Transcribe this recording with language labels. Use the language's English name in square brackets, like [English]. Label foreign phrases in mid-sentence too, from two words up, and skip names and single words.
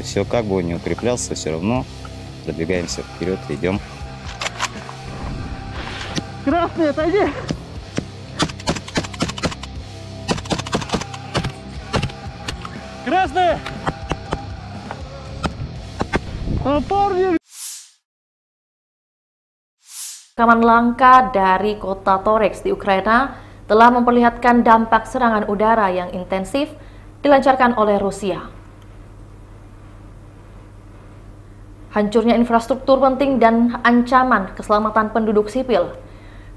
[Russian] Все, как бы он ни укреплялся, все равно продвигаемся вперед, идем. Красный, отойди! Красный! Парни! [Indonesian] Rekaman langka dari kota Toretsk di Ukraina telah memperlihatkan dampak serangan udara yang intensif dilancarkan oleh Rusia. Hancurnya infrastruktur penting dan ancaman keselamatan penduduk sipil.